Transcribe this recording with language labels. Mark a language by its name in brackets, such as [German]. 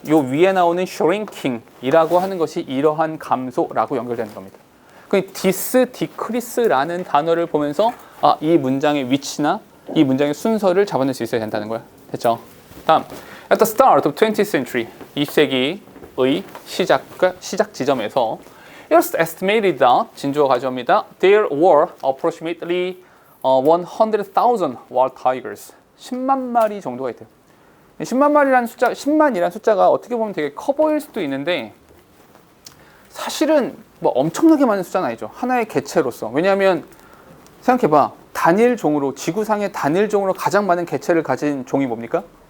[Korean] 요 위에 나오는 shrinking이라고 하는 것이 이러한 감소라고 연결되는 겁니다. 그 this decrease라는 단어를 보면서 이 문장의 위치나 이 문장의 순서를 잡아낼 수 있어야 된다는 거야. 됐죠? 다음, [English] at the start of 20th century, [Korean] 20세기의 시작 지점에서 [English] it was estimated that [Korean] 진주가 가져옵니다. [English] There were approximately 100,000 wild tigers. [Korean] 10만 마리 정도가 있대요. 10만이라는 숫자가 어떻게 보면 되게 커 보일 수도 있는데 사실은 뭐 엄청나게 많은 숫자는 아니죠. 하나의 개체로서. 왜냐하면 생각해봐. 단일종으로 지구상의 단일종으로 가장 많은 개체를 가진 종이 뭡니까?